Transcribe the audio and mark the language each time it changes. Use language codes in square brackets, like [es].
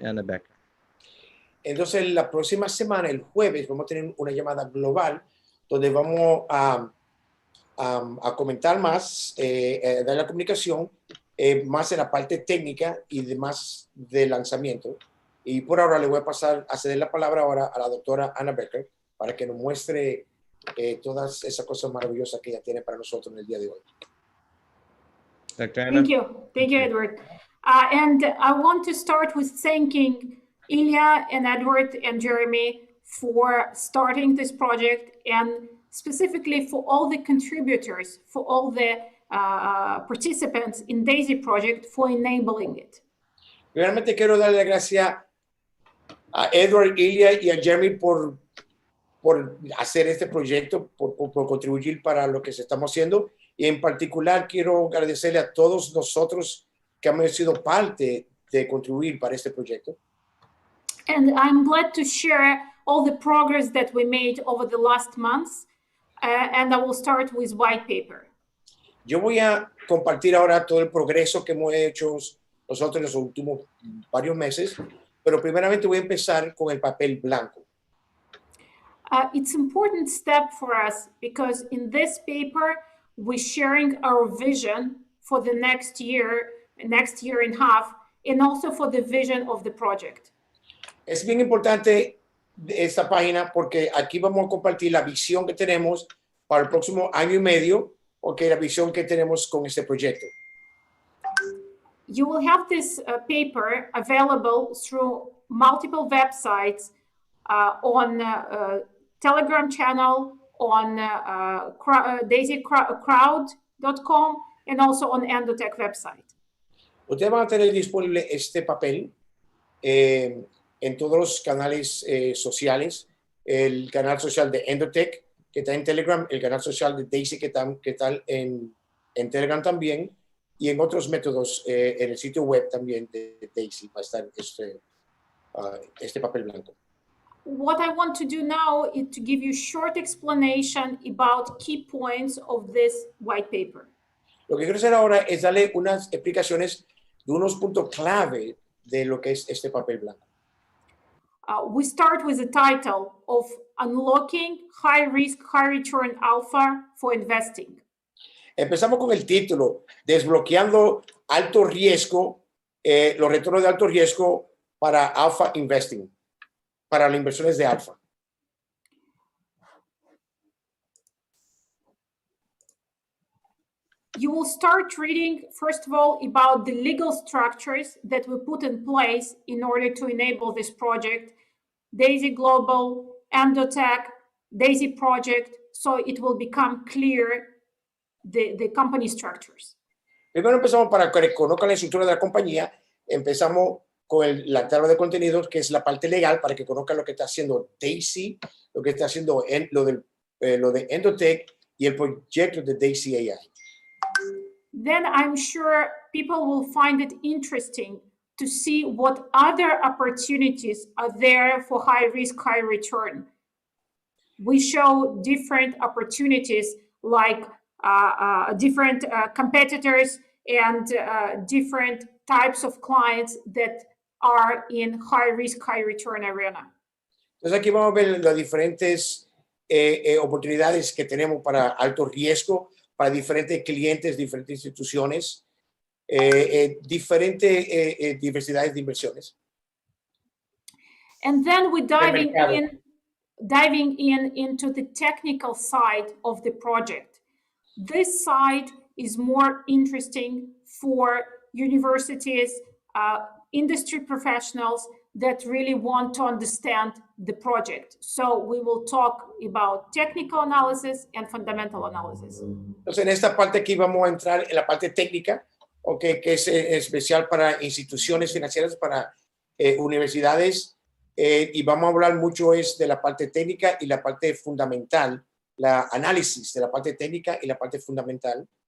[en] Anna Becker. [es] Entonces, la próxima semana, el jueves, vamos a tener una llamada global donde vamos a comentar más, dar la comunicación, más en la parte técnica y demás de lanzamiento. Y por ahora le voy a ceder la palabra ahora a la doctora Anna Becker para que nos muestre todas esas cosas maravillosas que ella tiene para nosotros en el día de hoy. Dr. Anna? [en] Thank you, Edward. And I want to start with thanking Ilya and Edward and Jeremy for starting this project, and specifically for all the contributors, for all the participants in DAISY project for enabling it. [es] Realmente quiero darle las gracias a Edward, Ilya y a Jeremy por hacer este proyecto, por contribuir para lo que se estamos haciendo. Y en particular quiero agradecerle a todos nosotros que hemos sido parte de contribuir para este proyecto. [en] And I'm glad to share all the progress that we made over the last months. And I will start with white paper. [es] Yo voy a compartir ahora todo el progreso que hemos hecho nosotros en los últimos varios meses, pero primeramente voy a empezar con el papel blanco. [en] It's an important step for us because in this paper, we're sharing our vision for the next year and a half, and also for the vision of the project. [es] Es bien importante esta página porque aquí vamos a compartir la visión que tenemos para el próximo año y medio, porque la visión que tenemos con este proyecto. [en] You will have this paper available through multiple websites on Telegram channel, on daisycrowd.com, and also on Endotech website. [es] Ustedes van a tener disponible este papel en todos los canales sociales, el canal social de Endotech, que está en Telegram, el canal social de Daisy, que está en Telegram también, y en otros métodos en el sitio web también de Daisy va a estar este papel blanco. [en] What I want to do now is to give you a short explanation about key points of this white paper. [es] Lo que quiero hacer ahora es darle unas explicaciones de unos puntos clave de lo que es este papel blanco. [en] We start with the title of Unlocking High Risk, High Return Alpha for Investing. [es] Empezamos con el título, Desbloqueando alto riesgo, los retornos de alto riesgo para Alpha Investing, para las inversiones de alfa. [en] You will start reading, first of all, about the legal structures that we put in place in order to enable this project, Daisy Globel, Endotech, Daisy Project, so it will become clear the company structures. [es] Primero empezamos para que conozcan la estructura de la compañía. Empezamos con la tabla de contenidos, que es la parte legal, para que conozcan lo que está haciendo Daisy, lo que está haciendo lo de Endotech y el proyecto de Daisy AI. [en] Then I'm sure people will find it interesting to see what other opportunities are there for high risk, high return. We show different opportunities like different competitors and different types of clients that are in high risk, high return arena. [es] Entonces aquí vamos a ver las diferentes oportunidades que tenemos para alto riesgo, para diferentes clientes, diferentes instituciones, diferentes diversidades de inversiones. [en] And then we're diving into the technical side of the project. This side is more interesting for universities, industry professionals that really want to understand the project. So we will talk about technical analysis and fundamental analysis. [es] Entonces, en esta parte aquí vamos a entrar en la parte técnica, okay, que es especial para instituciones financieras, para universidades, y vamos a hablar mucho de la parte técnica y la parte fundamental, la análisis de la parte técnica y la parte fundamental.